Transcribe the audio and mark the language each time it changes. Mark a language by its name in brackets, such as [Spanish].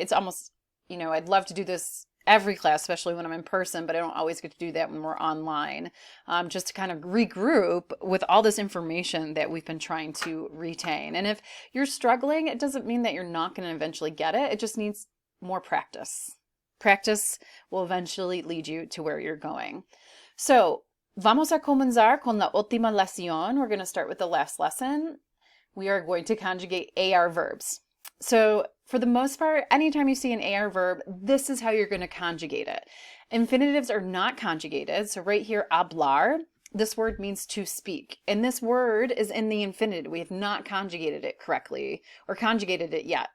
[English] It's almost, I'd love to do this every class, especially when I'm in person, but I don't always get to do that when we're online, just to kind of regroup with all this information that we've been trying to retain. And if you're struggling, it doesn't mean that you're not going to eventually get it. It just needs more practice. Practice will eventually lead you to where you're going. [Spanish] So, vamos a comenzar con la última lección. [English] We're going to start with the last lesson. We are going to conjugate AR verbs. So for the most part, anytime you see an AR verb, this is how you're going to conjugate it. Infinitives are not conjugated. So right here, hablar, this word means to speak. And this word is in the infinitive. We have not conjugated it correctly or conjugated it yet.